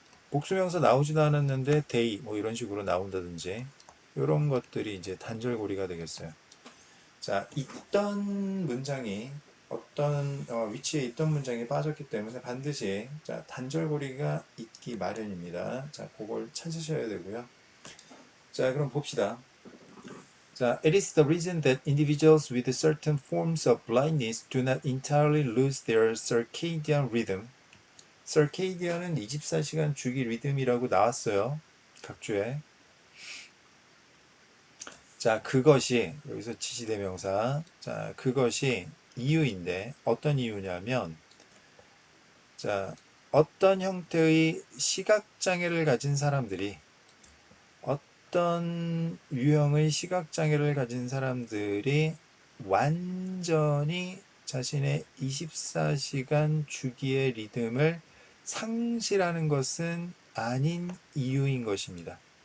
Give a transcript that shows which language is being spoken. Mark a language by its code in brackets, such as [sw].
[ko] 복수명사 나오지도 않았는데 they 뭐 이런 식으로 나온다든지 이런 것들이 이제 단절고리가 되겠어요. 자, 있던 문장이 어떤 위치에 있던 문장이 빠졌기 때문에 반드시 자, 단절고리가 있기 마련입니다. 자, 그걸 찾으셔야 되고요. 자, 그럼 봅시다. [en] 자, it is the reason that individuals with certain forms of blindness do not entirely lose their circadian rhythm. [ko] circadian은 24시간 주기 리듬이라고 나왔어요. 각주에. 자, 그것이 여기서 지시대명사. 자, 그것이 이유인데 어떤 이유냐면 자, 어떤 형태의 시각장애를 가진 사람들이 어떤 유형의 시각장애를 가진 사람들이 완전히 자신의 24시간 주기의 리듬을 상실하는 것은 아닌 이유인 것입니다.